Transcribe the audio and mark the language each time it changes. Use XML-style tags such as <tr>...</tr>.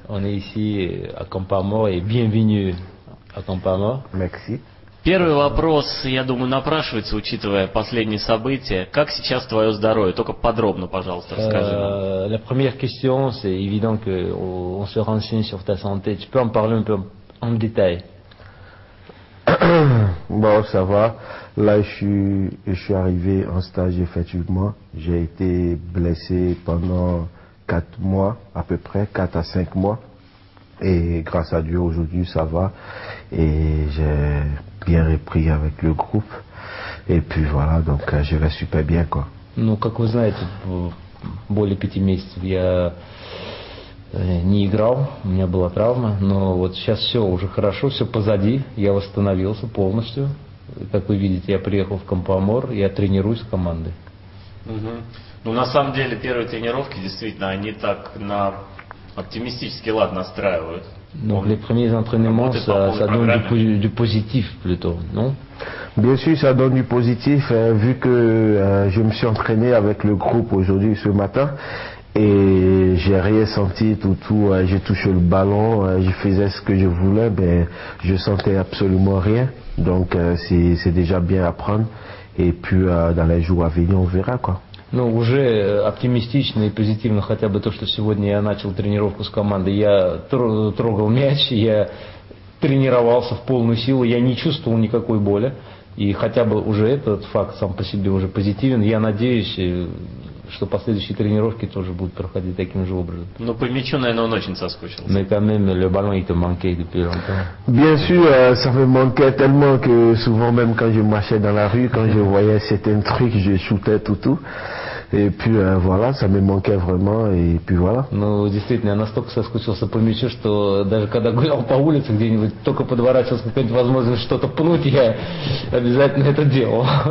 <fr>On est ici à Campoamor et bienvenue à Campoamor. Merci.</fr> <ru>Первый вопрос, я думаю, напрашивается, учитывая последние события. Как сейчас твое здоровье? Только подробно, пожалуйста, расскажи нам.</ru> <fr>La première question, c'est évident qu'on se renseigne sur ta santé. Tu peux en parler un peu en détail? Bon, ça va. Là, je suis arrivé en stage, effectivement. J'ai été blessé pendant 4 mois, à peu près, 4 à 5 mois. Et grâce à Dieu, aujourd'hui, ça va. Et j'ai bien repris avec le groupe. Et puis voilà, donc je vais super bien, quoi.</fr> <ru>Ну, как вы знаете, более 5 месяцев я не играл, у меня была травма, но вот сейчас все уже хорошо, все позади, я восстановился полностью. Как вы видите, я приехал в Кампоамор, я тренируюсь с командой. Ну, на самом деле, первые тренировки, действительно, они так на оптимистический лад настраивают.</ru> <fr>Donc les premiers entraînements, ça donne du positif plutôt, non? Bien sûr, ça donne du positif, vu que je me suis entraîné avec le groupe aujourd'hui, ce matin, et j'ai rien senti, j'ai touché le ballon, je faisais ce que je voulais, mais je sentais absolument rien, donc c'est déjà bien à prendre, et puis dans les jours à venir, on verra, quoi.</fr> <ru>Ну, уже оптимистично и позитивно хотя бы то, что сегодня я начал тренировку с командой. Я трогал мяч, я тренировался в полную силу, я не чувствовал никакой боли. И хотя бы уже этот факт сам по себе уже позитивен. Я надеюсь, что последующие тренировки тоже будут проходить таким же образом. Но по мячу, наверное, он очень соскучился.</ru> <fr>Mais quand même, le ballon, il te manquait depuis longtemps. Bien sûr, ça me manquait tellement que souvent, même quand je marchais dans la rue, quand je voyais certains trucs, je shootais tout. Et puis voilà, ça me manquait vraiment, et puis voilà.</fr> <ru>Ну, действительно, я настолько соскучился по мячу, что даже когда гулял по улице где-нибудь, только подворачивался какая-нибудь возможность что-то пнуть, я обязательно это делал.</ru>